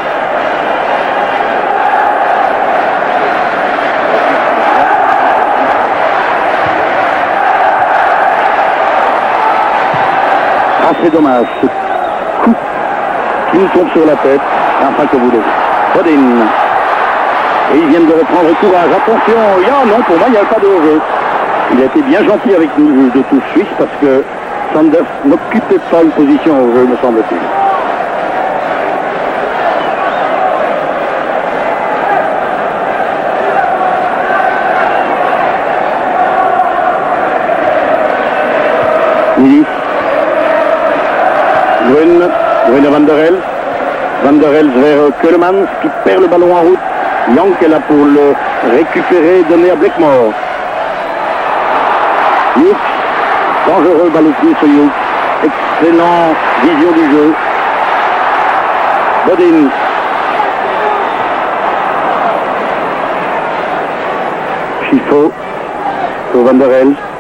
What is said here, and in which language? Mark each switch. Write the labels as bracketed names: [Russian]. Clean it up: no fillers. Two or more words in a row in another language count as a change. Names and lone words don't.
[French] C'est dommage, ce coup qui nous tombe sur la tête. Enfin, que voulez-vous. Bodin. Et ils viennent de reprendre courage. Attention, non, pour moi, il n'y a pas de jeu. Il a été bien gentil avec nous, le juge de touche suisse, parce que Sanders n'occupait pas une position au jeu, me semble-t-il. Nilis. Grune Van der Elst. Van der Elst vers Keulemans qui perd le ballon en route. Young est là pour le récupérer et donner à Blackmore. Hughes, dangereux balle au pied sur Hughes. Excellent vision du jeu. Bodin. Schifo pour Van der Elst.